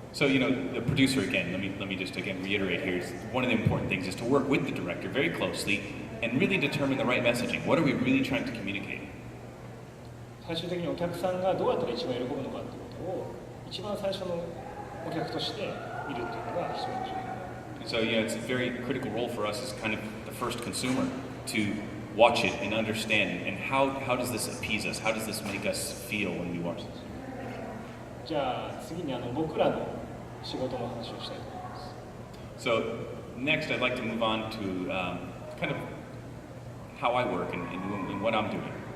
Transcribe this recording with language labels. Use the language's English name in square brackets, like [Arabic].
[English] So, the producer, again, let me just again reiterate here, is one of the important things is to work with the director very closely and really determine the right messaging. What are we really trying to communicate? [Japanese] 最終的にお客さんがどうやったら一番喜ぶのかということを一番最初のお客として見るというのが非常に重要。 [English] So, it's a very critical role for us as kind of the first consumer to watch it and understand, and how does this appease us? How does this make us feel when we watch this? [Japanese] じゃあ次に僕らの仕事の話をしたいと思います。 [English] So, next I'd like to move on to kind of how I work and what I'm doing.